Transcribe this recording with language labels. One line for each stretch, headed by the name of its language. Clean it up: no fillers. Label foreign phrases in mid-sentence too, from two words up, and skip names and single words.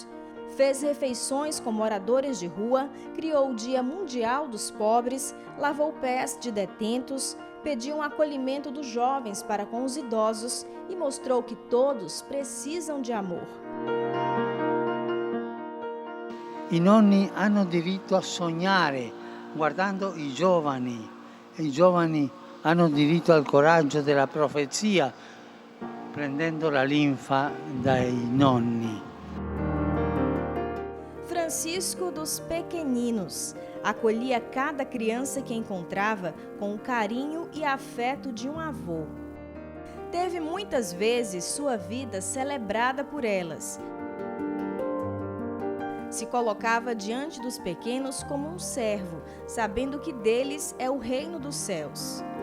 Portuguese: Fez refeições com moradores de rua, criou o Dia Mundial dos Pobres, lavou pés de detentos, pediu um acolhimento dos jovens para com os idosos e mostrou que todos precisam de amor.
Italian: I nonni hanno diritto a sognare guardando i giovani. I giovani hanno diritto al coraggio della profezia, prendendo la linfa dai nonni.
Portuguese: Francisco dos Pequeninos acolhia cada criança que encontrava com o carinho e afeto de um avô. Teve muitas vezes sua vida celebrada por elas. Se colocava diante dos pequenos como um servo, sabendo que deles é o reino dos céus.